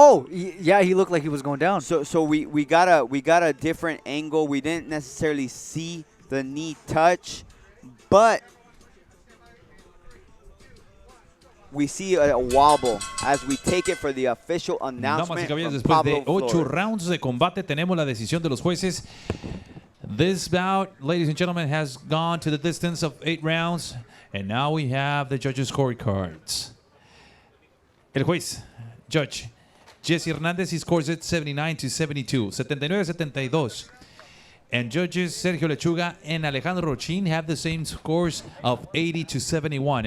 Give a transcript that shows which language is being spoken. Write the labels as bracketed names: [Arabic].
[English] Yeah, he looked like he was going down. So we got a different angle. We didn't necessarily see the knee touch, but we see a wobble as we take it for the official announcement. [Spanish] Damas y caballeros, después Pablo de 8 Flores. rounds de combate, tenemos la decisión de los jueces. [English] This bout, ladies and gentlemen, has gone to the distance of 8 rounds, and now we have the judges' scorecards. [Spanish] El juez, [English] Judge Jesse Hernandez, he scores it 79-72, 79-72. And judges Sergio Lechuga and Alejandro Rochin have the same scores of 80-71.